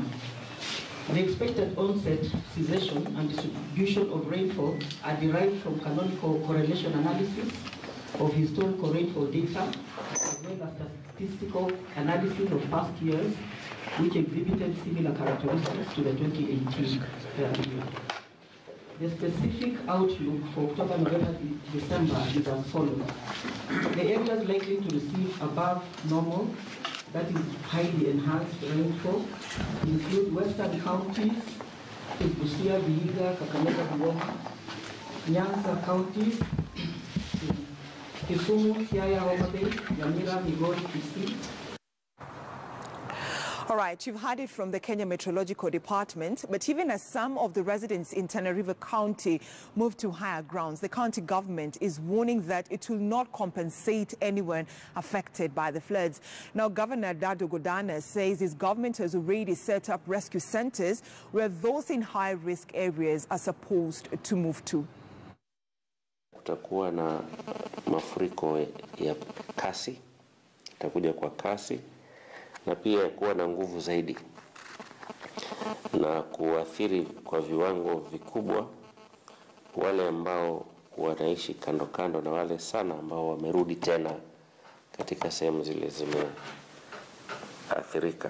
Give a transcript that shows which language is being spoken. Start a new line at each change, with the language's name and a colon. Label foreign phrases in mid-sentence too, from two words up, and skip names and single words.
English: The expected onset, cessation, and distribution of rainfall are derived from canonical correlation analysis of historical rainfall data, as well as statistical analysis of past years, which exhibited similar characteristics to the 2018 year. The specific outlook for October, November, December is as follows. The areas likely to receive above normal, that is highly enhanced rainfall, include western counties, Busia, Vihiga, Kakamega, Bungoma, Nyanza counties, Kisumu, Siaya, Homa Bay, Nyamira, Migori, Kisii. All right, you've heard it from the Kenya Meteorological Department, but even as some of the residents in Tana River County move to higher grounds, the county government is warning that it will not compensate anyone affected by the floods. Now, Governor Dado Godana says his government has already set up rescue centers where those in high-risk areas are supposed to move to.
Swahili: Kutakuwa na mafuriko ya kasi, itakuja kwa kasi, na pia kuwa na nguvu zaidi na kuathiri kwa viwango vikubwa wale ambao wanaishi kando kando na wale sana ambao wamerudi tena katika sehemu zile zimeathirika.